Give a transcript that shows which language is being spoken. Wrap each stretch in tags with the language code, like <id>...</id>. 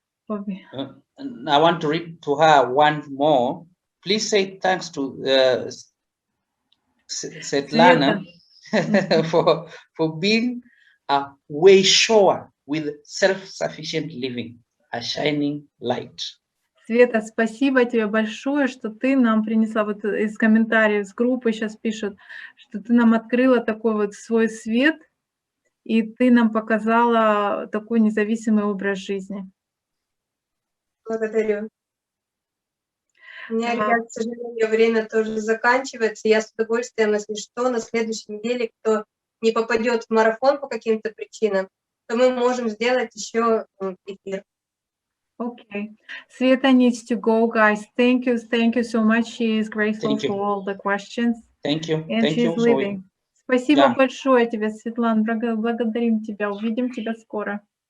<en>I want to read to her one more. Please say thanks to Svetlana for being a way shower with self-sufficient living, a shining light.</en> <ru>Света, спасибо тебе большое, что ты нам принесла, вот из комментариев с группы сейчас пишут, что ты нам открыла такой вот свой свет, и ты нам показала такой независимый образ жизни. Благодарю. У меня, ребят, к сожалению, время тоже заканчивается. Я с удовольствием, если что, на следующей неделе, кто не попадет в марафон по каким-то причинам, то мы можем сделать еще эфир.</ru> <en>Okay. Sveta needs to go, guys. Thank you so much. She is grateful for all the questions. Thank you. And Thank you. she's leaving.</en> <ru>Спасибо Да. большое тебе, Светлана. Благодарим тебя. Увидим тебя скоро.</ru>